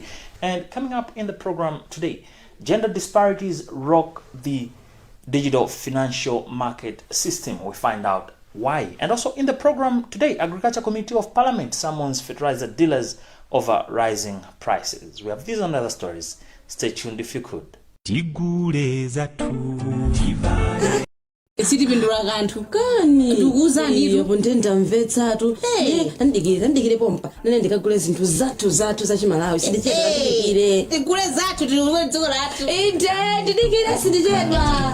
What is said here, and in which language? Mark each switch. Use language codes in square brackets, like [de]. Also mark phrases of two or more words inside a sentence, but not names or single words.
[en] And coming up in the program today, gender disparities rock the digital financial market system. We find out why. And also in the program today, Agriculture Committee of Parliament summons fertilizer dealers over rising prices. We have these and other stories. Stay tuned if you could. [ny] Isitipindula kanthu kani ndikuzani yebo ndendamvetsatu ndandikire pompa nene ndikagule zinthu zathu zachimalawi sindichedwa ndikire tigule zathu tikuwe dziko lathu inde ndidikire sindichedwa